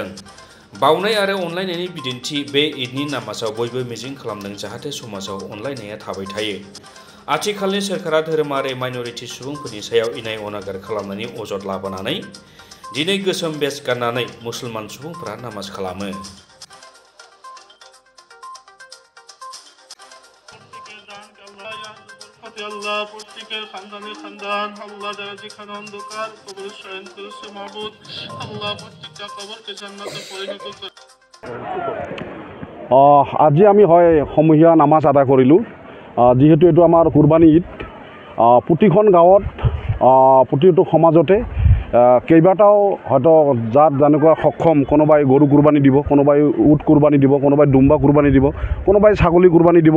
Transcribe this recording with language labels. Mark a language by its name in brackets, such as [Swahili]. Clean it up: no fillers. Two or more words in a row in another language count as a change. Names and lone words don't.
[Bodo] बावनाय आरो अनलायनायनि बिदिन्थि बे ईदनि नामाजाव बयबो मिजिं खालामदों जाहाथे समाजाव अनलायनाया थाबाय थायो। आथिखालनि सोरखारा धोरोमारि माइनरिटि सुबुंफोरनि सायाव इनाय अनागार खालामनायनि अजद लाबोनानै दिनै गोसोम बेस गाननानै मुसलमान सुबुंफोरा नामाज खालामो। [Bangla] আল্লাহ প্রত্যেকের খানদানে খানদান আল্লাহ যারা যেখানে অন্ধকার কবর শয়ন করেছে মাবুদ আল্লাহ প্রত্যেকটা কবরকে জান্নাতে পরিণত করে। [Assamese] আজি আমি হয় সমূহীয়া নামাজ আদায় কৰিলোঁ। যিহেতু এইটো আমাৰ কুৰবানী ঈদ, প্ৰতিখন গাঁৱত প্ৰতিটো সমাজতে কেইবাটাও হয়তো যাৰ যেনেকুৱা সক্ষম, কোনোবাই গৰু কুৰবানী দিব, কোনোবাই উট কুৰবানী দিব, কোনোবাই দুম্বা কুৰবানী দিব, কোনোবাই ছাগলী কুৰবানী দিব।